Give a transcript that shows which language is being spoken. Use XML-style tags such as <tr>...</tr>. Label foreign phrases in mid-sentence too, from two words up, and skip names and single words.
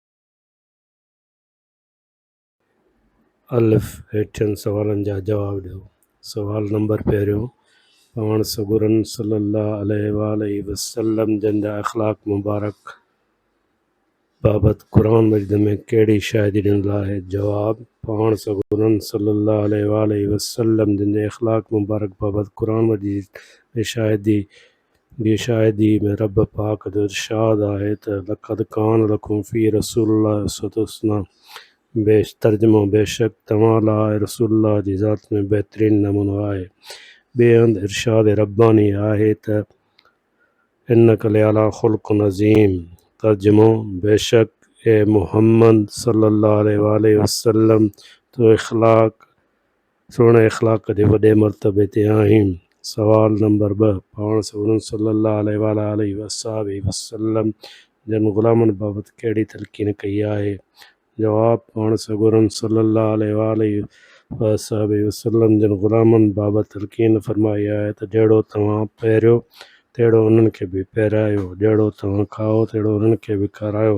<sd>अलिफ़ हेठियनि सवालनि जा जवाब ॾियो सवाल नंबर पहिरियों पाण सगुरन</sd> <ar>صلى الله عليه وسلم</ar> <sd>जन जा अख़लाक मुबारक बाबति क़ुरान मजिद में कहिड़ी शाइदी ॾिनल आहे जवाब पाण सगुरन</sd> <ar>صلى الله عليه وسلم</ar> <sd>जन जे अख़लाक मुबारक बाबति क़ुरान मजिद में शाइदी में रब पाक जो इरशाद आहे त</sd> <ar>لقد كان لكم في رسول الله أسوة حسنة</ar> <sd>तर्जुमो बेशक तव्हां लाइ रसूलुल्लाह जी ज़ात में बहितरीन नमूनो आहे ॿिए हंधि इरशाद रब्बानी आहे त</sd> <ar>إنك لعلى خلق عظيم</ar> <sd>तर्जुमो बेशक ए मुहम्मद</sd> <ar>صلى الله عليه وسلم</ar> <sd>तो सुहिणे इख़लाक़ जे वॾे मर्तबे ते आहीं सवाल नंबर 2 पाण सगुरन</sd> <ar>صلى الله عليه وسلم</ar> <sd>जन ग़ुलामनि बाबति कहिड़ी तलक़ीन कई आहे? जवाब: पाण सॻोरनि</sd> <ar>صلى الله عليه وسلم</ar> <sd>जन ग़ुलामनि बाबति तलक़ीन फरमाई आहे त जहिड़ो तव्हां पहिरियो तहिड़ो उन्हनि खे बि पहिरायो, जहिड़ो तव्हां खाओ तहिड़ो उन्हनि खे बि खारायो।</sd>